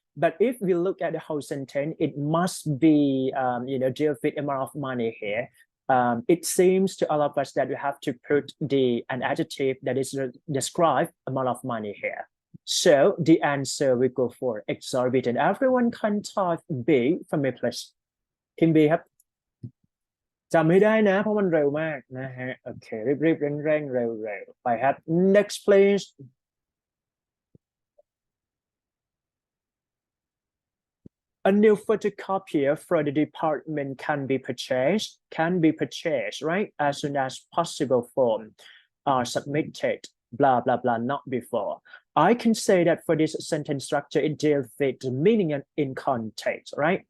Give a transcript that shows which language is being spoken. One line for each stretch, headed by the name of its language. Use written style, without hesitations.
English: But if we look at the whole sentence, it must be deal with amount of money here. It seems to all of us that we have to put an adjective that is describe amount of money here. So the answer we go for exorbitant. Everyone can type B for me, please.
Thai: พิมพ์ B ครับจำให้ได้นะเพราะมันเร็วมากนะฮะโอเครีบๆเร่งๆเร็วๆไปครับ
English: Next, please. A new photocopier for the department can be purchased, right? As soon as possible form are submitted, blah, blah, blah, not before. I can say that for this sentence structure, it deals with the meaning in context, right?